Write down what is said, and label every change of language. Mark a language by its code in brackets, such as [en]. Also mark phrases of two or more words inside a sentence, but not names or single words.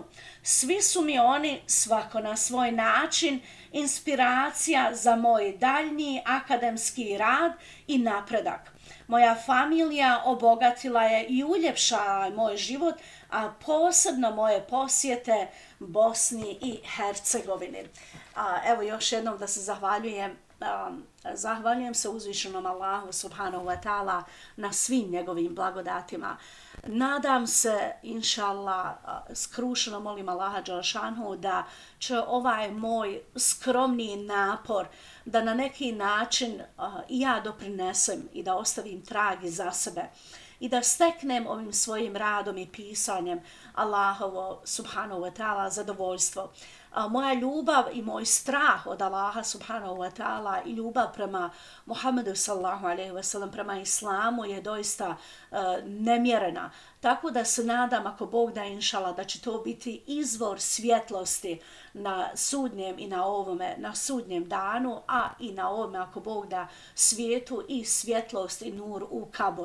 [bs] Svi su mi oni, svako na svoj način, inspiracija za moj daljnji akademski rad i napredak. Moja familija obogatila je i uljepšala moj život, a posebno moje posjete Bosni i Hercegovini. Evo još jednom da se zahvaljujem se uzvišenom Allahu [ar] سبحانه وتعالى [bs] na svim njegovim blagodatima. Nadam se, inšallah, skrušeno molim Allaha Đelšanhu da će ovaj moj skromni napor da na neki način i ja doprinesem i da ostavim trag iza sebe i da steknem ovim svojim radom i pisanjem Allahovo [ar] سبحانه وتعالى [bs] zadovoljstvo. Moja ljubav i moj strah od Allaha [ar] سبحانه وتعالى [bs] i ljubav prema Muhammedu [ar] صلى الله عليه وسلم, [bs] prema islamu je doista nemjerena. Tako da se nadam, ako Bog da inšala, da će to biti izvor svjetlosti na sudnjem i na sudnjem danu, a i na ovome, ako Bog da, svijetu i svjetlost i nur u kaboru.